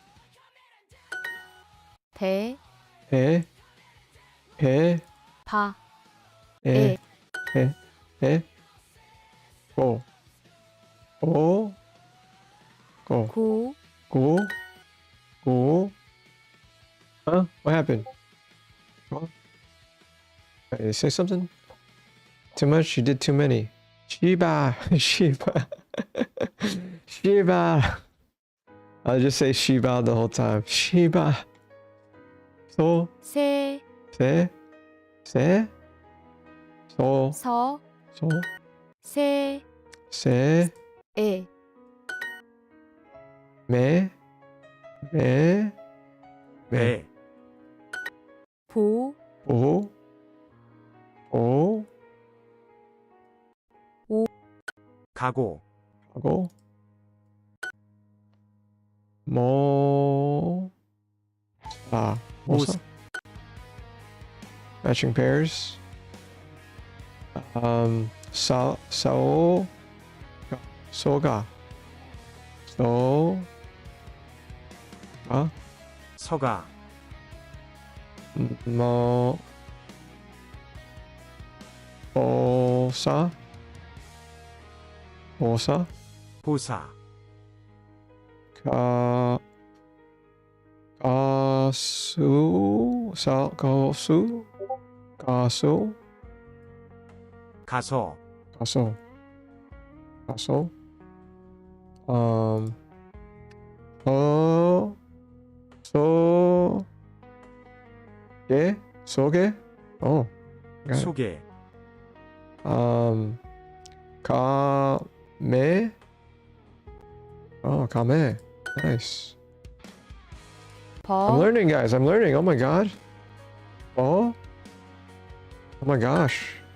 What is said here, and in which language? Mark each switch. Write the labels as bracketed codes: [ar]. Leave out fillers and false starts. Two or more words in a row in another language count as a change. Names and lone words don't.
[ko] 배, E. E. 바, E. E. E. Go. Go. Go. 고, Go. Go. [en] Huh? What happened? Oh. Did you say something? Too much? You did too many. Shiba. Shiba. Shiba. I'll just say Shiba the whole time. Shiba. So. [ko] 세, Se. Se. So. 서, So. 세, Se. 에, Me. Me. 배, 보, O. O. 가고, 하고. Mo. Ah. 모사, [en] Matching pairs. Sao. Soga. So. [ko] 서가, Mo. Osa. Osa. 보사, Gasu. Gasu. Gasu. 가서, Gaso. Gaso. So. Ge. Soge. [en] Oh. got it. [ko] 소개, Kame. [en] Oh, Kame. Nice. I'm [ko] 버, [en] learning, guys. I'm learning. Oh my god. Oh. Oh my gosh.